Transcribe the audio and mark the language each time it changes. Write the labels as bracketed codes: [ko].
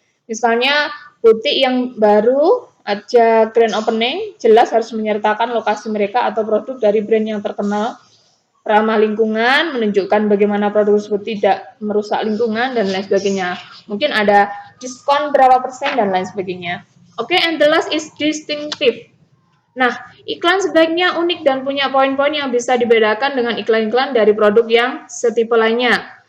[id] Misalnya, butik yang baru aja grand opening, jelas harus menyertakan lokasi mereka atau produk dari brand yang terkenal, ramah lingkungan, menunjukkan bagaimana produk tersebut tidak merusak lingkungan, dan lain sebagainya. Mungkin ada diskon berapa persen, dan lain sebagainya. [en] Oke, and the last is distinctive. [id] Nah, iklan sebaiknya unik dan punya poin-poin yang bisa dibedakan dengan iklan-iklan dari produk yang setipe lainnya.